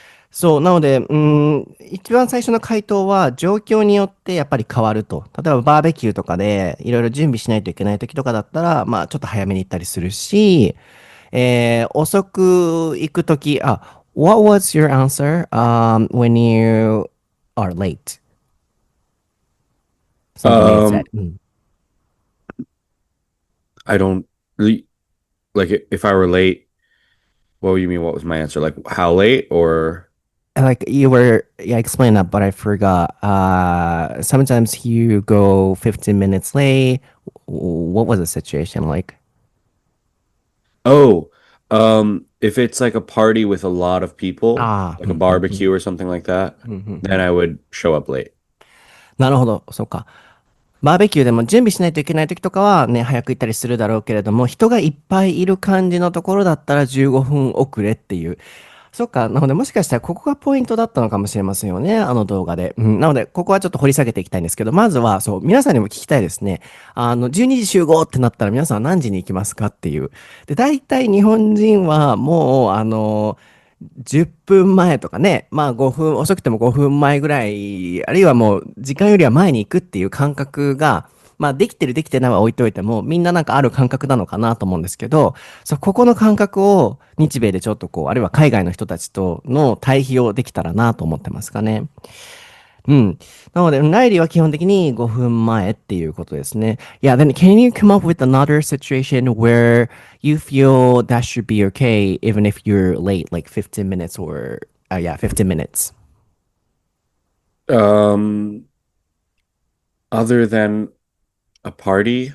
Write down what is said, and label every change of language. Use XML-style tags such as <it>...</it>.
<ja>そう、なので、一番最初の回答は状況によってやっぱり変わると。例えばバーベキューとかでいろいろ準備しないといけない時とかだったら、まあちょっと早めに行ったりするし、遅く行くとき、</ja> <en>what was your answer, when you are late? Something that you said. Um, I don't really like if I were late. What do you mean? What was my answer? Like how late or? Like you were, yeah, explain that, but I forgot. Sometimes you go 15 minutes late. What was the situation like? Oh, if it's like a party with a lot of people,</en> <ja>ああ、</ja> <en>like a barbecue or something like that,</en> <ja>うんうんう</ja> <en>then</en> <ja>ん</ja> <en>I would show up late.</en> <ja>なるほど、そうか。バーベキューでも準備しないといけない時とかはね、早く行ったりするだろうけれども、人がいっぱいいる感じのところだったら15分遅れっていう。そっか。なので、もしかしたらここがポイントだったのかもしれませんよね。あの動画で。なので、ここはちょっと掘り下げていきたいんですけど、まずは、そう、皆さんにも聞きたいですね。 12時集合ってなったら皆さんは何時に行きますかっていう。で、大体日本人はもう、10分前とかね、まあ5分、遅くても5分前ぐらい、あるいはもう時間よりは前に行くっていう感覚が、まあできてるできてないは置いといても、みんななんかある感覚なのかなと思うんですけど、そう、ここの感覚を日米でちょっとこう、あるいは海外の人たちとの対比をできたらなと思ってますかね。うん。なので、ライリーは基本的に5分前っていうことですね。</ja> <en>Yeah, then can you come up with another situation where you feel that should be okay even if you're late, like 15 minutes or, yeah, 15 minutes. Um, other than a party,</en>